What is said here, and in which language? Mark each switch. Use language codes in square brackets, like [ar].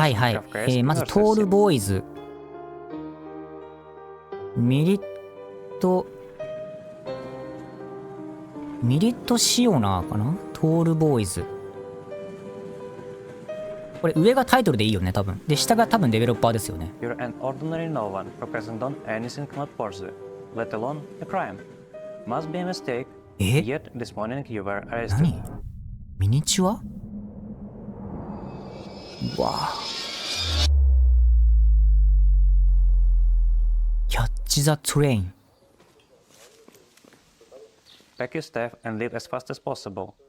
[ja] はいはい、まずトールボーイズ、ミリットシオナーかな。トールボーイズ、これ上がタイトルでいいよね多分。で下が多分デベロッパーですよね。 [en] You're an ordinary no one who hasn't done anything not worthy, let alone a crime. Must be a mistake. Yet this morning you were arrested. [ja] 何？ミニチュア？わあ、キャッチ・ザ・トレイン。 [en] Pack your stuff and leave as fast as possible.